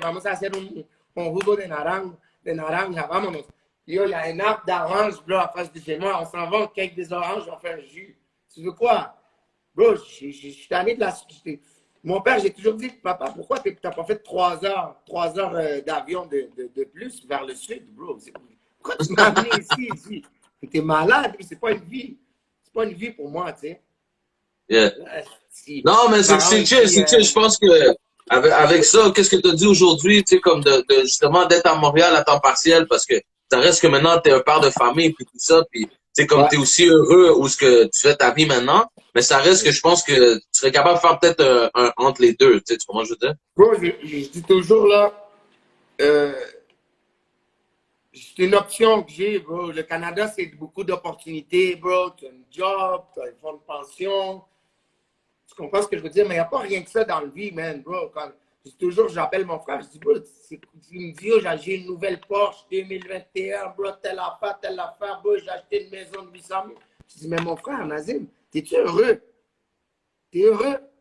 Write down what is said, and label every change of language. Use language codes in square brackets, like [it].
[es] Vamos a hacer un jugo de naranja, vámonos. [fr] Yo, il y a un arbre d'orange, bro, à face de chez moi, on s'en va, on cake des oranges, on fait un jus. Tu veux quoi? Bro, je suis tanné de la... Mon père, j'ai toujours dit, papa, pourquoi tu n'as pas fait 3 heures d'avion de plus vers le sud, bro? Pourquoi tu m'as amené ici? T'es malade, c'est pas une vie. C'est pas une vie pour moi, tu sais. [en] Yeah. Si, [fr] Non, mais c'est chill, c'est chill. Je pense que avec ça, qu'est-ce que tu as dit aujourd'hui, tu sais, comme de justement d'être à Montréal à temps partiel, parce que ça reste que maintenant, tu es un père de famille, puis tout ça, puis tu sais, comme ouais. tu es aussi heureux où ce que tu fais ta vie maintenant, mais ça reste que je pense que tu serais capable de faire peut-être un entre les deux, tu sais, tu comprends ce que je veux dire? Bro, je dis toujours, là, c'est une option que j'ai, bro. Le Canada, c'est beaucoup d'opportunités, bro. Tu as un job, tu as un fonds de pension. Tu comprends ce que je veux dire? Mais il n'y a pas rien que ça dans le vie, man, bro. Quand, je dis toujours, j'appelle mon frère, je dis, bro, il me dit, oh, j'ai une nouvelle Porsche 2021, bro, telle affaire, bro, j'ai acheté une maison de 800 000. Je dis, mais mon frère, Nazim, t'es-tu heureux? T'es heureux?